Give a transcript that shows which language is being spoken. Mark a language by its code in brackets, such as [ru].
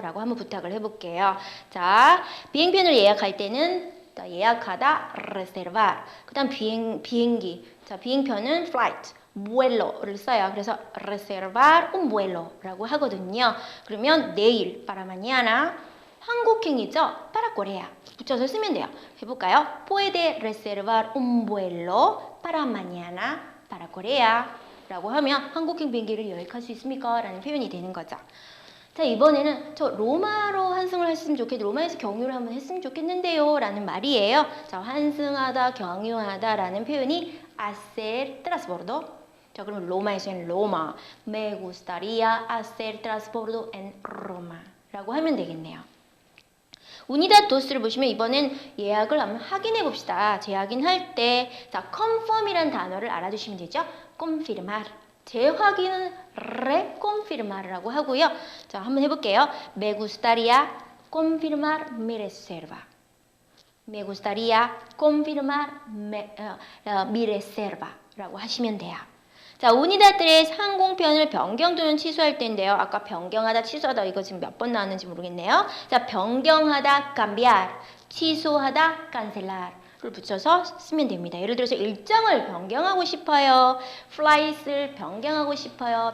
[ko] 라고 한번 부탁을 해볼게요. 자, 비행편을 예약할 때는 예약하다, reservar. 그 다음 비행기. 자, 비행편은 flight. vuelo를 써요. 그래서 reservar un vuelo 라고 하거든요. 그러면 내일, para mañana 한국행이죠? para Corea. 붙여서 쓰면 돼요. 해볼까요? [es] Puede reservar un vuelo para mañana para Corea. [ko] 라고 하면 한국행 비행기를 예약할 수 있습니까? 라는 표현이 되는 거죠. 자, 이번에는 저 로마로 환승을 했으면 좋겠는데 로마에서 경유를 한번 했으면 좋겠는데요 라는 말이에요. 자, 환승하다, 경유하다 라는 표현이 hacer transbordo. 자, 그러면 로마에서는 로마, me gustaría hacer transbordo en Roma 라고 하면 되겠네요. 우니다 도스를 보시면 이번엔 예약을 한번 확인해 봅시다. 재확인할 때 자, confirm이라는 단어를 알아두시면 되죠. confirmar. 재확인은 reconfirmar라고 하고요. 자, 한번 해볼게요. [es] Me gustaría confirmar mi reserva. Me gustaría confirmar mi reserva 라고 하시면 돼요. [ko] 자, 우니다들의 항공편을 변경 또는 취소할 때인데요. 아까 변경하다, 취소하다 이거 지금 몇 번 나왔는지 모르겠네요. 자, 변경하다, cambiar, 취소하다, cancelar를 붙여서 쓰면 됩니다. 예를 들어서 일정을 변경하고 싶어요. flight을 변경하고 싶어요.